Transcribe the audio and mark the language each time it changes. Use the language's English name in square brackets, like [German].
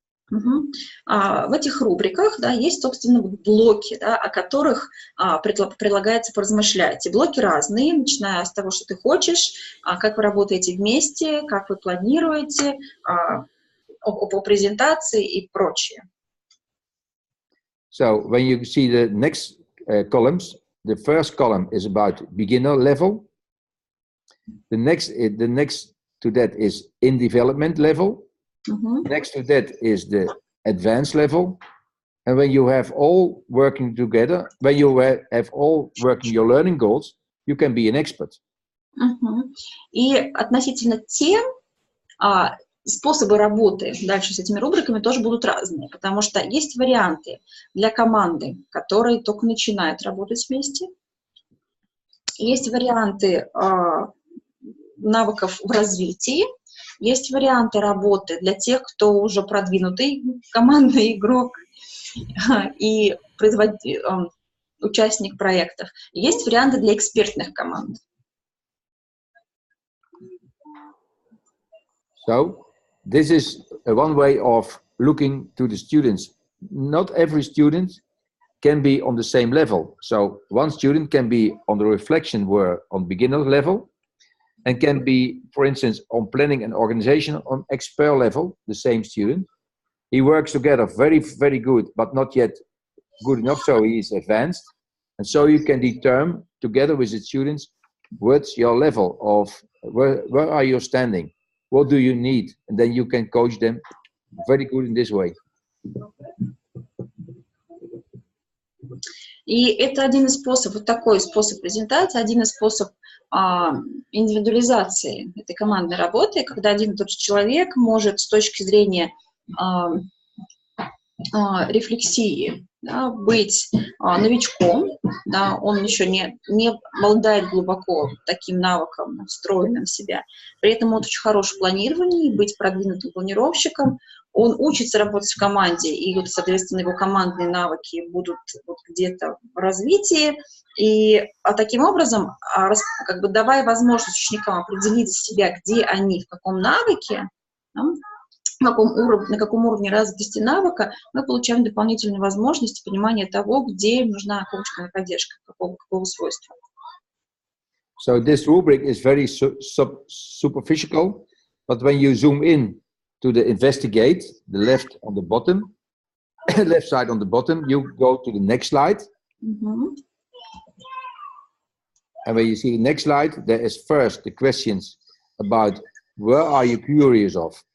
[Russian] В этих рубриках, да, есть, собственно, блоки, да, о которых предлагается поразмышлять. И блоки разные, начиная с того, что ты хочешь, как вы работаете вместе, как вы планируете, о презентации и прочее. [English] So when you see the next columns, the first column is about beginner level. The next to that is in development level. Next to that is the advanced level. And when you have all working together, when you have all working your learning goals, you can be an expert. [Russian] И относительно тем, способы работы дальше с этими рубриками тоже будут разные, потому что есть варианты для команды, которые только начинают работать вместе. Есть варианты навыков в развитии, есть варианты работы для тех, кто уже продвинутый командный игрок и участник проектов. Есть варианты для экспертных команд. [English] So, this is one way of looking to the students. Not every student can be on the same level. So, one student can be on the reflection work on beginner level, and can be, for instance, on planning and organization on expert level, the same student. He works together very, very good, but not yet good enough, so he is advanced. And so you can determine together with the students, what's your level of, where are you standing? What do you need? And then you can coach them very good in this way. [Russian] И это один из способов, вот такой способ презентации, один из способов индивидуализации этой командной работы, когда один и тот же человек может с точки зрения рефлексии, да, быть новичком, да, он еще не обладает глубоко таким навыком, встроенным в себя. При этом он очень хорош в планировании, быть продвинутым планировщиком, он учится работать в команде, и, вот, соответственно, его командные навыки будут вот где-то в развитии. И таким образом, как бы давая возможность ученикам определить себя, где они, в каком навыке, да, на каком уровне развитости навыка, мы получаем дополнительные возможности понимания того, где им нужна коучинговая поддержка, какого свойства. [English] So this rubric is very superficial, but when you zoom in to the investigate, the left on the bottom, left side on the bottom, you go to the next slide. And when you see the next slide, there is first the questions about where are you curious of.